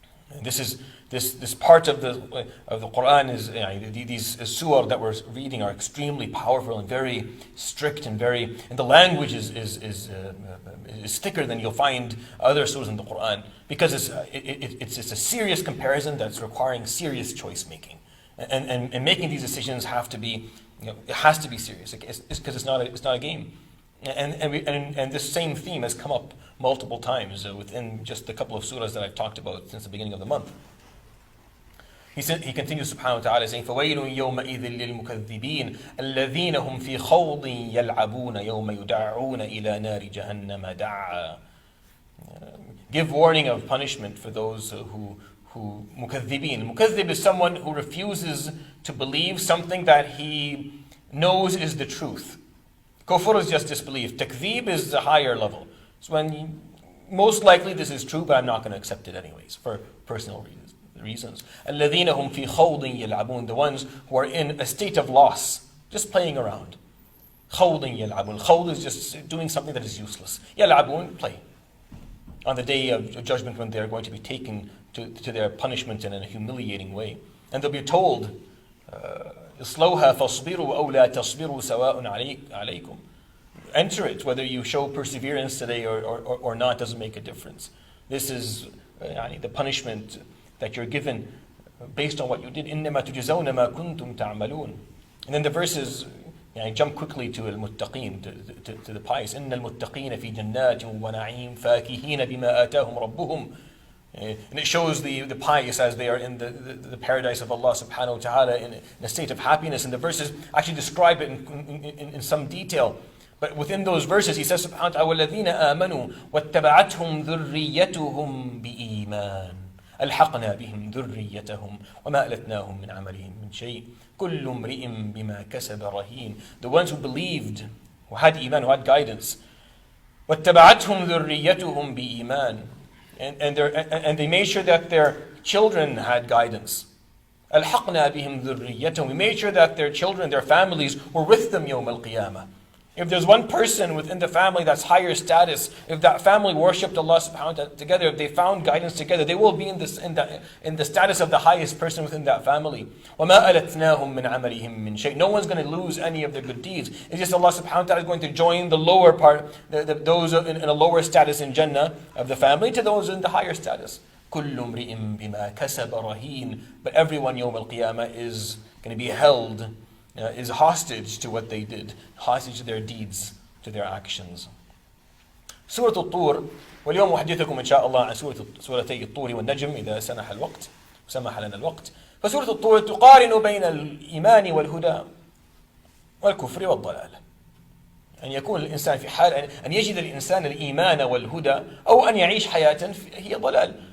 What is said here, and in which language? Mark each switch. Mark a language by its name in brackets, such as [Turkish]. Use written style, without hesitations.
[English] And this part of the Quran is, these surah that we're reading are extremely powerful and very strict and the language is thicker than you'll find other surahs in the Quran, because it's a serious comparison that's requiring serious choice making, and making these decisions have to be, it has to be serious. It's because it's not a game. And this same theme has come up multiple times within just a couple of surahs that I've talked about since the beginning of the month. He continues subhanahu wa ta'ala saying, [Arabic] فَوَيْلٌ يَوْمَئِذٍ لِلْمُكَذِّبِينَ الَّذِينَ هُمْ فِي خَوْضٍ يَلْعَبُونَ يَوْمَ يُدَعُّونَ إِلَى نَارِ جَهَنَّمَ دَعًّا. [English] Give warning of punishment for those who مُكَذِّبِينَ. Mukaththib is someone who refuses to believe something that he knows is the truth. Kufr is just disbelief. Takdhib is a higher level. So when most likely this is true, but I'm not going to accept it anyways for personal reasons. [Arabic] الَّذِينَ هُمْ فِي خَوْضٍ يَلْعَبُونَ, [English] the ones who are in a state of loss, just playing around. [Arabic] خَوْضٍ يَلْعَبُونَ. [English] Khawd is just doing something that is useless. يَلْعَبُونَ, play. On the day of judgment, when they are going to be taken to their punishment in a humiliating way. And they'll be told, [Arabic] اصلوها فاصبروا أو لا تصبروا سواء عليكم. [English] Enter it, whether you show perseverance today or not, doesn't make a difference. This is the punishment that you're given based on what you did. [Arabic] إِنَّمَا تُجْزَوْنَ مَا كُنْتُمْ تَعْمَلُونَ. [English] And then the verses, jump quickly to al-muttaqeen, to the pious. [Arabic] إِنَّ الْمُتَّقِينَ فِي جَنَّاتٍ وَنَعِيمٍ فَاكِهِينَ بِمَا آتَاهُمْ رَبُّهُمْ. [English] And it shows the pious as they are in the paradise of Allah subhanahu wa ta'ala in a state of happiness. And the verses actually describe it in some detail. But within those verses, he says, subhanahu wa ta'ala, [Arabic] وَالَّذِينَ آمَنُوا وَاتَّبَعَتْهُمْ ذُرِّيَّتُهُمْ بِإِيمَانٍ ألحقنا بهم ذريتهم وما ألتناهم من عملهم من شيء كل امرئ بما كسب رهين. [English] The ones who believed, who had iman, who had guidance, [Arabic] واتبعتهم ذريتهم بإيمان, [English] and they made sure that their children had guidance. [Arabic] ألحقنا بهم ذريتهم, [English] we made sure that their children, their families were with them [Arabic] يوم القيامة. [English] If there's one person within the family that's higher status, if that family worshipped Allah subhanahu wa ta'ala together, if they found guidance together, they will be in the status of the highest person within that family. [Arabic] وَمَا أَلَتْنَاهُمْ مِنْ عَمَلِهِمْ مِنْ شَيْءٍ. [English] No one's going to lose any of their good deeds. It's just Allah subhanahu wa ta'ala is going to join the lower part, those in a lower status in Jannah of the family to those in the higher status. [Arabic] كُلُّ امْرِئٍ بِمَا كَسَبَ رَهِينٌ. [English] But everyone [Arabic] يوم القيامة [English] is going to be held, is hostage to what they did, hostage to their deeds, to their actions. [Arabic] سورة الطور, واليوم أحدثكم إن شاء الله عن سورتي الطور والنجم إذا سمح الوقت وسمح لنا الوقت. فسورة الطور تقارن بين الإيمان والهدى والكفر والضلال. أن يكون الإنسان في حال أن يجد الإنسان الإيمان والهدى أو أن يعيش حياة هي ضلال.